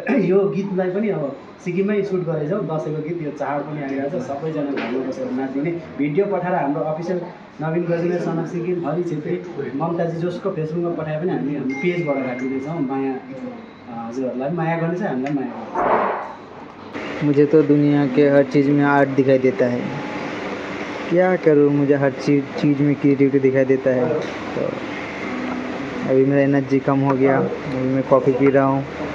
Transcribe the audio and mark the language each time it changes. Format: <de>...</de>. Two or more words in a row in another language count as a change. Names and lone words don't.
<ne>र यो गीतलाई पनि अब सिक्किममै सुट गरेछौँ, दसैँको गीत, यो चाड पनि आइरहेको छ, सबैजना घरमा बसेर नाचिदिने। भिडियो पठाएर हाम्रो अफिसियल नवीन गजमेर सनक सिक्किम हरि छेत्री ममताजी जसको फेसबुकमा पठाए पनि हामी हाम्रो पेजबाट राखिदिनेछौँ। माया हजुरहरूलाई माया गर्ने छ, हामीलाई माया गर्छ।</ne> <hi>मुझे तो दुनिया के हर चीज़ में आर्ट दिखाई देता है, क्या करूँ, मुझे हर चीज़ में क्रिएटिविटी दिखाई देता है। तो अभी मेरा एनर्जी कम हो गया, अभी मैं कॉफ़ी पी रहा हूँ।</hi>